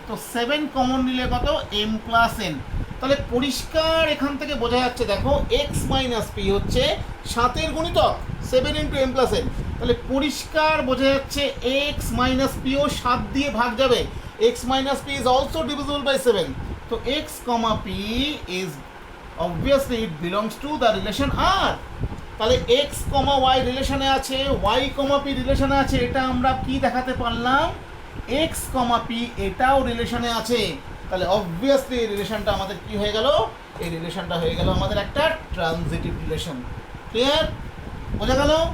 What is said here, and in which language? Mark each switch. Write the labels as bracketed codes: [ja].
[bn] তো 7 কমন নিলে কত? m plus n। তাহলে পরিষ্কার এখান থেকে বোঝা যাচ্ছে, দেখো এক্স মাইনাস পি হচ্ছে 7-এর গুণিতক 7 ইন্টু m প্লাস n। তাহলে পরিষ্কার বোঝা যাচ্ছে এক্স মাইনাস পিও 7 দিয়ে ভাগ যাবে। [en] X minus p is also divisible by 7। তো x comma p is obviously it belongs to the relation R। [bn] তাহলে x, y রিলেশনে আছে, y, p রিলেশনে আছে। এটা আমরা কি দেখাতে পারলাম? x, p এটাও রিলেশনে আছে। তাহলে অবভিয়াসলি এই রিলেশনটা আমাদের কি হয়ে গেল? এই রিলেশনটা হয়ে গেল আমাদের একটা ট্রানজিটিভ রিলেশন। ক্লিয়ার? বোঝা গেল?